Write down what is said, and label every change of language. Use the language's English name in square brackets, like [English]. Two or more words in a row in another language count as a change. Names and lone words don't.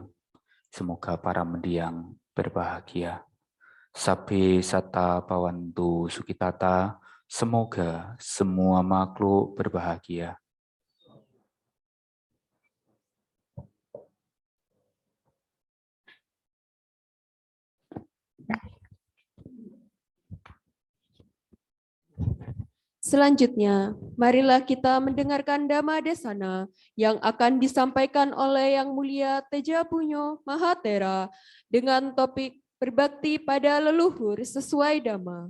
[Indonesian] Semoga para mendiang berbahagia. [Pali] Sabbe satta bhavantu sukitata, [Indonesian] semoga semua makhluk berbahagia. Selanjutnya, marilah kita mendengarkan [Pali] Dhamma Desana [Indonesian] yang akan disampaikan oleh Yang Mulia Teja Punyo Mahatera dengan topik berbakti pada leluhur sesuai Dhamma.